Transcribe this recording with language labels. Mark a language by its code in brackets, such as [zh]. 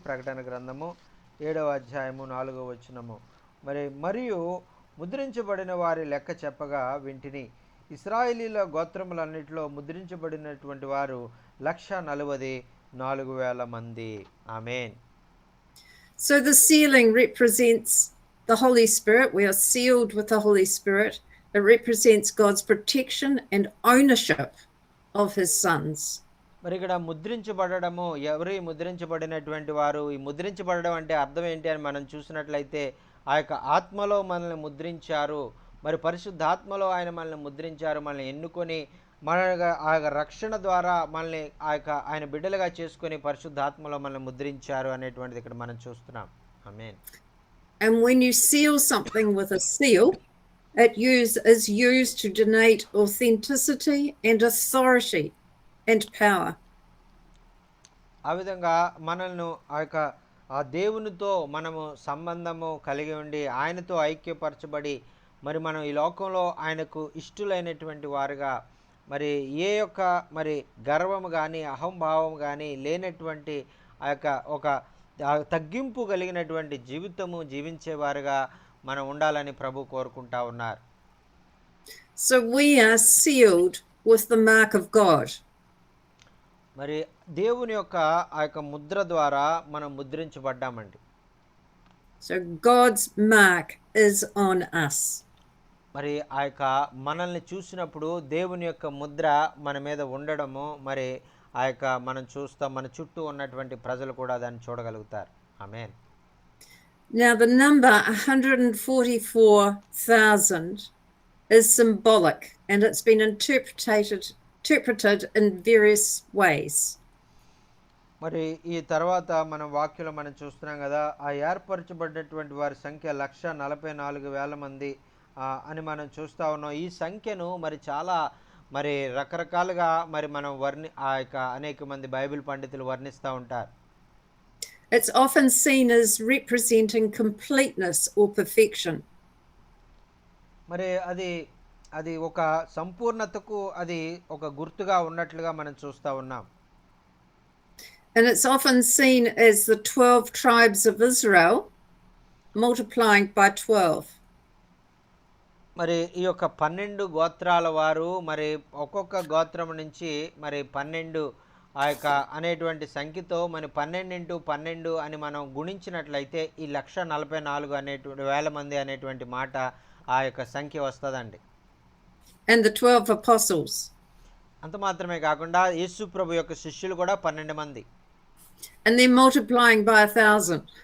[te] ప్రకటన గ్రంథము 7వ అధ్యాయము 4వ వచనము. మరియు ముద్రించబడిన వారి లెక్క చెప్పగా వింటిని, ఇశ్రాయేలీల గోత్రములన్నిటిలో ముద్రించబడినటువంటి వారు 144,000 మంది. ఆమేన్. [en] So the sealing represents the Holy Spirit. We are sealed with the Holy Spirit. It represents God's protection and ownership of his sons. [te] మరి ఇక్కడ ముద్రించబడము, ఎవరు ముద్రించబడినటువంటి వారు, ఈ ముద్రించబడడం అంటే అర్థం ఏంటి అని మనం చూసినట్లయితే ఆ యొక్క ఆత్మలో మనల్ని ముద్రించారు, మరి పరిశుద్ధాత్మలో ఆయన మనల్ని ముద్రించారు, మనల్ని ఎన్నుకొని మన ఆ రక్షణ ద్వారా మనల్ని ఆయన బిడ్డలుగా చేసుకొని పరిశుద్ధాత్మలో మనల్ని ముద్రించారు అనేటువంటిది ఇక్కడ మనం చూస్తున్నాం. ఆమేన్. [en] And when you seal something with a seal, it is used to denote authenticity and authority and power. [te] ఆ విధంగా మనల్ని ఆ దేవునితో మనము సంబంధము కలిగి ఉండి ఆయనతో ఐక్యపరచబడి మరి మనం ఈ లోకంలో ఆయనకు ఇష్టలైనటువంటి వారుగా, మరి ఏ యొక్క మరి గర్వము కానీ అహంభావం కానీ లేనటువంటి ఆ యొక్క ఒక తగ్గింపు కలిగినటువంటి జీవితము జీవించేవారుగా మనం ఉండాలని ప్రభు కోరుకుంటా ఉన్నారు. [en] So we are sealed with the mark of God. [te] మరి దేవుని యొక్క ఆ యొక్క ముద్ర ద్వారా మనం ముద్రించబడ్డామండి. [en] So God's mark is on us. [te] మరి ఆ యొక్క మనల్ని చూసినప్పుడు దేవుని యొక్క ముద్ర మన మీద ఉండడము, మరి ఆ యొక్క మనం చూస్తాం, మన చుట్టూ ఉన్నటువంటి ప్రజలు కూడా దాన్ని చూడగలుగుతారు. ఆమేన్. [en] Now, the number 144,000 is symbolic, and it's been interpreted in various ways. [te] మరి ఈ తర్వాత మనం వాక్యంలో మనం చూస్తున్నాం కదా, ఆ ఏర్పరచబడినటువంటి వారి సంఖ్య 144,000 మంది అని మనం చూస్తూ ఉన్నాం. ఈ సంఖ్యను మరి చాలా మరి రకరకాలుగా మరి మనం ఆ యొక్క అనేక మంది బైబిల్ పండితులు వర్ణిస్తూ ఉంటారు. [en] It's often seen as representing completeness or perfection. [te] మరి అది ఒక సంపూర్ణతకు అది ఒక గుర్తుగా ఉన్నట్లుగా మనం చూస్తూ ఉన్నాం. [en] And it's often seen as the 12 tribes of Israel multiplying by 12. [te] మరి ఈ యొక్క 12 గోత్రాల వారు మరి ఒక్కొక్క గోత్రం నుంచి మరి 12 ఆ యొక్క అనేటువంటి సంఖ్యతో మరి 12 × 12 అని మనం గుణించినట్లయితే ఈ 144 అనేటువంటి వేల మంది అనేటువంటి మాట ఆ యొక్క సంఖ్య వస్తుందండి. [en] And the 12 apostles. [te] అంత మాత్రమే కాకుండా యేసు ప్రభు యొక్క శిష్యులు కూడా 12 మంది. [en] And they're multiplying by 1,000.